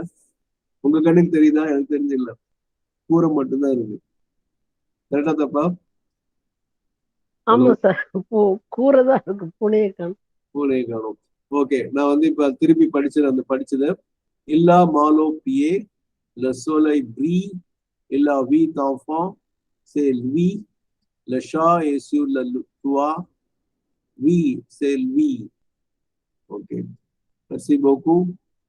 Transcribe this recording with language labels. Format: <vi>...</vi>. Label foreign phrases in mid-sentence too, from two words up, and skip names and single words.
<ta>உங்க கண்ணுக்கு தெரியுதா? எனக்கு தெரிஞ்சு இல்ல, கூரை மட்டும்தான் இருக்கு. கரெக்டா தப்பா? ஆமா சார், கூரை தான் இருக்கு, பூனையை காணும். பூனையை காணும். ஓகே, நான் வந்து இப்ப திருப்பி படிச்சது இல்லா மாலோ பியே</ta> <fr>le soleil brille et la vie d'enfant c'est lui, le chat est sur le toit, oui c'est lui. Ok, merci beaucoup.</fr>